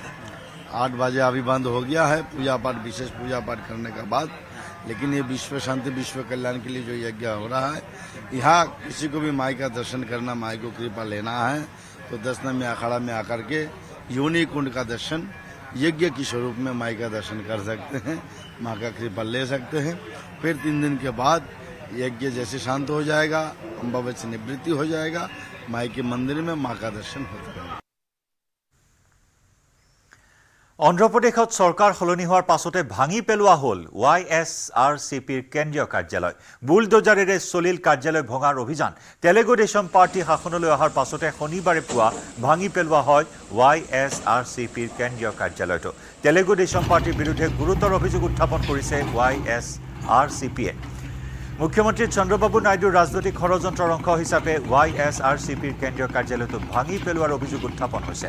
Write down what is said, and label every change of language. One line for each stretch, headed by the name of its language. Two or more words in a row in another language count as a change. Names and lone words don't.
Hindi: 8 बजे अभी बंद हो गया है पूजा पाठ विशेष पूजा पाठ करने के बाद लेकिन ये विश्व शांति विश्व कल्याण के लिए जो यज्ञ हो रहा है यहाँ किसी को भी माई का दर्शन करना माई को कृपा लेना है तो 10 नंबर अखाड़ा में आकर के योनि कुंड का दर्शन यज्ञ के स्वरूप में माई का दर्शन कर सकते हैं माँ का कृपा ले सकते हैं फिर 3 दिन के बाद यज्ञ जैसे शांत हो जाएगा अम्बावची निवृत्ति हो जाएगा माई के मंदिर में माँ का दर्शन होता है
Assamese: অন্ধ্ৰপ্ৰদেশত চৰকাৰ সলনি হোৱাৰ পাছতে ভাঙি পেলোৱা হ'ল YSRCPৰ কেন্দ্ৰীয় কাৰ্যালয় বুলডোজাৰেৰে চলিল কাৰ্যালয় ভঙাৰ অভিযান তেলেগু দেশম পাৰ্টি শাসনলৈ অহাৰ পাছতে শনিবাৰে পুৱা ভাঙি পেলোৱা হয় YSRCPৰ কেন্দ্ৰীয় কাৰ্যালয়টো তেলেগু দেশম পাৰ্টিৰ বিৰুদ্ধে গুৰুতৰ অভিযোগ উত্থাপন কৰিছে YSRCPয়ে মুখ্যমন্ত্ৰী চন্দ্ৰবাবু নাইডুৰ ৰাজনৈতিক ষড়যন্ত্ৰৰ অংশ হিচাপে YSRCPৰ কেন্দ্ৰীয় কাৰ্যালয়টো ভাঙি পেলোৱাৰ অভিযোগ উত্থাপন হৈছে।